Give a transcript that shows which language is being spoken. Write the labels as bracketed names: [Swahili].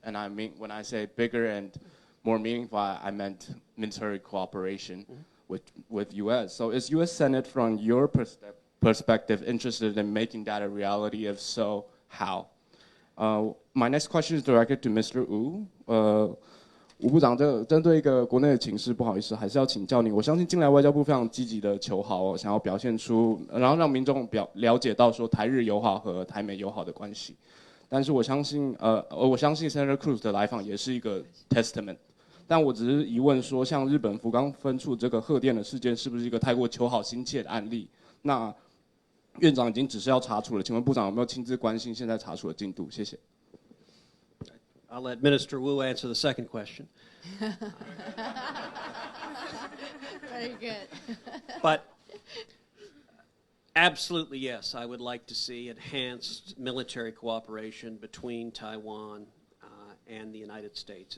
[English] And I mean, when I say bigger and more meaningful, I meant military cooperation with U.S. So is U.S. Senate, from your perspective, interested in making that a reality? If so, how? My next question is directed to Mr. Wu. [Chinese] 吴部长，针对一个国内的情势，不好意思，还是要请教您。我相信近来外交部非常积极的求好，想要表现出，然后让民众了解到说台日友好和台美友好的关系。但是我相信Senator Cruz 的来访也是一个 testament。但我只是疑问说，像日本福冈分处这个核电的事件，是不是一个太过求好心切的案例？那院长已经只是要查处了，请问部长有没有亲自关心现在查处的进度？谢谢。 [English] I'll let Minister Wu answer the second question. Very good. But absolutely, yes, I would like to see enhanced military cooperation between Taiwan and the United States.